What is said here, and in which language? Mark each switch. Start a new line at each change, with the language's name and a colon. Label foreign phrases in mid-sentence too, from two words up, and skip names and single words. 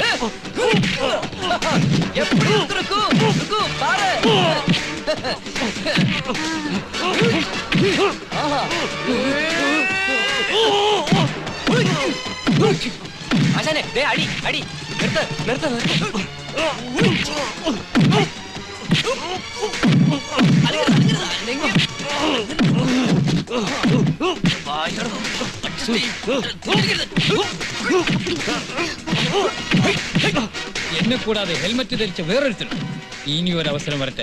Tamil: எப்படி இருக்கு பாரு. அண்ணே, டேய் அடி அடி, நிறுத்து நிறுத்து நிறுத்து.
Malayalam: എന്നെ കൂടാതെ ഹെൽമറ്റ് ധരിച്ച വേറൊരുത്തരും ഇനി ഒരു അവസരം വരട്ടെ.